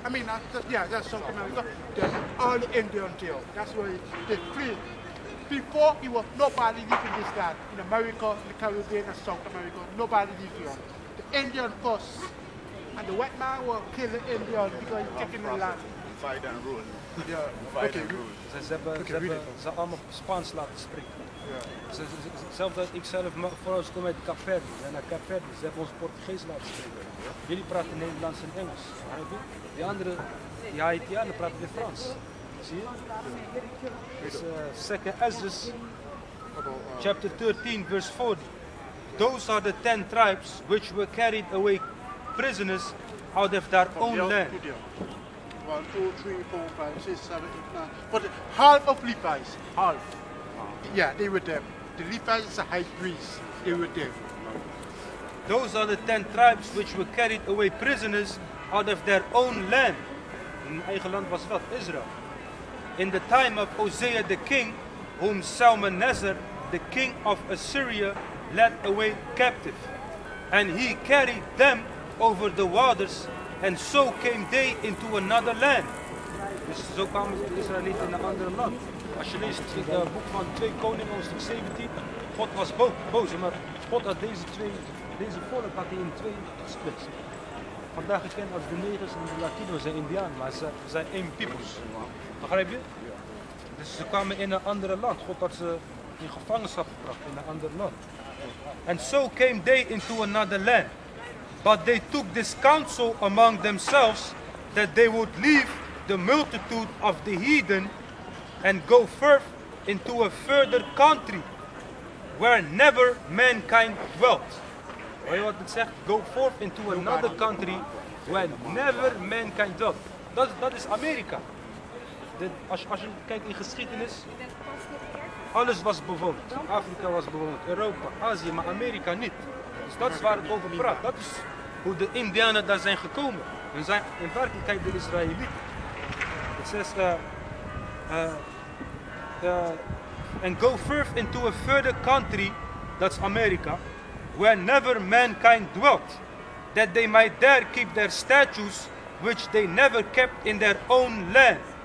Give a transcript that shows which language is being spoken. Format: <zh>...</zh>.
<en>I mean, that's South America. Then all the Indians there. That's why they free. Before, it was nobody living in this land. In America, in the Caribbean, and South America, nobody lived here. The Indian first. And the white man will kill the Indian because he's taking the land. Divide and rule. Yeah. Divide Okay. and rule.</en> <nl>Ze allemaal Spaans laten spreken. Zelfs dat ik zelf, voor ons kom uit Kaapverdi. We zijn naar Kaapverdi. Ze hebben ons Portugees laten spreken. Jullie praten Nederlands en Engels. Begrijp je? Die andere, die Haitianen praten weer Frans. Zie je?</nl> <en>Dus second Ezra, chapter 13, verse 40. Those are the 10 tribes which were carried away prisoners out of their own land. 1, 2, 3, 4, 5, 6, 7, 8, 9. But half of Levites, half. Yeah, they were there. The Levites is a high priest. They were there. Those are the 10 tribes which were carried away prisoners out of their own land.</en> <nl>Hun eigen land was wat? Israël.</nl> <en>In the time of Hosea the king, whom Salmanasar, the king of Assyria, led away captive. And he carried them over the waters, and so came they into another land.</en> <nl>Dus zo kwamen de Israëlieten in een ander land. Als je leest het boek van 2 Koningen, hoofdstuk 17, God was boos, maar God had deze volk had hij in 2 gesplitst. Vandaag gekend als de negers en de Latino's en Indianen, maar ze zijn één peoples. Begrijp je? Dus ze kwamen in een ander land. God had ze in gevangenschap gebracht in een ander land.</nl> <en>And so came they into another land. But they took this counsel among themselves that they would leave the multitude of the heathen and go forth into a further country where never mankind dwelt.</en> <nl>Hoor je wat het zegt?</nl> <en>Go forth into another country where never mankind dwelt.</en> <nl>Dat is Amerika. Als je kijkt in geschiedenis, alles was bewoond. Afrika was bewoond, Europa, Azië, maar Amerika niet. Dus dat is waar het over praat. Dat is hoe de Indianen daar zijn gekomen. Hun zijn in werkelijkheid de Israëlieten. Het zegt,</nl> <en>and go forth into a further country, that's America, where never mankind dwelt, that they might there keep their statutes, which they never kept in their own land.</en>